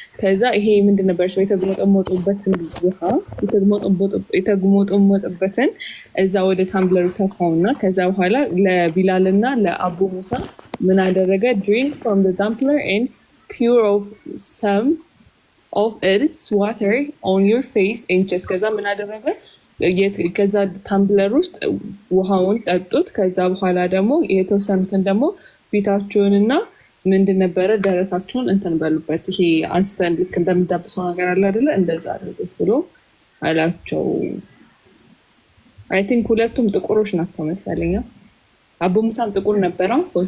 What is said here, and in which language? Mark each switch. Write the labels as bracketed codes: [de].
[am] ከዛ ይሄ ምንድን ነበር ሰው የተግሞጠሞጡበትን ውሃ የተግሞጠሞጡበትን እዛ ወደ ታምብለሩ ተፋውና ከዛ በኋላ ለቢላል እና ለአቡ ሙሳ ምን አደረገ? [en] drink from the tumbler and pour of some of its water on your face and chest. [am] ከዛ ምን አደረገ? ከዛ ታምብለር ውስጥ ውሃውን ጠጡት። ከዛ በኋላ ደግሞ የተወሰኑትን ደግሞ ፊታችሁንና ምንድን ነበረ ደረታችሁን እንትን በሉበት። ይሄ አንስተን ልክ እንደምዳብሰው ነገር አለ አይደለ? እንደዛ አድርጉት ብሎ አላቸው። [en] አይ ቲንክ [am] ሁለቱም ጥቁሮች ናቸው መሰለኝ። አቡ ሙሳም ጥቁር ነበረው።